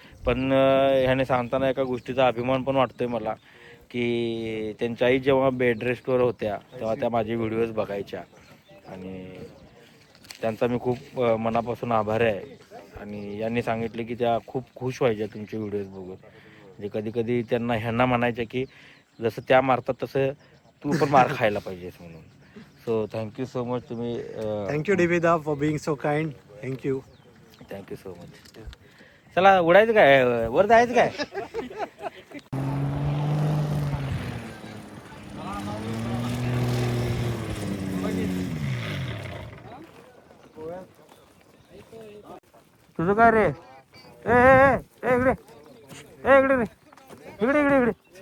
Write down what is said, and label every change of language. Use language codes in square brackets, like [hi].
[mr] पण ह्याने सांगताना एका गोष्टीचा अभिमान पण वाटतोय मला की त्यांच्या आई जेव्हा बेड रेस्टवर होत्या तेव्हा त्या माझे व्हिडिओज बघायच्या आणि त्यांचा मी खूप मनापासून आभारी आहे. आणि यांनी सांगितले की त्या खूप खुश व्हायच्या तुमचे व्हिडिओज बघून. म्हणजे कधी कधी ह्यांना म्हणायच्या की जसं त्या मारतात तसं तू पण मार खायला पाहिजेस म्हणून. [en] so thank you so much [mr] तुम्ही. [en] Thank you डिविदा for being so kind. Thank you. Thank you so much. [mr] चला उडायचं काय, वर जायचं काय? तुझं काय रे? ए ए ए इकडे, ए इकडे रे, इकडे इकडे इकडे.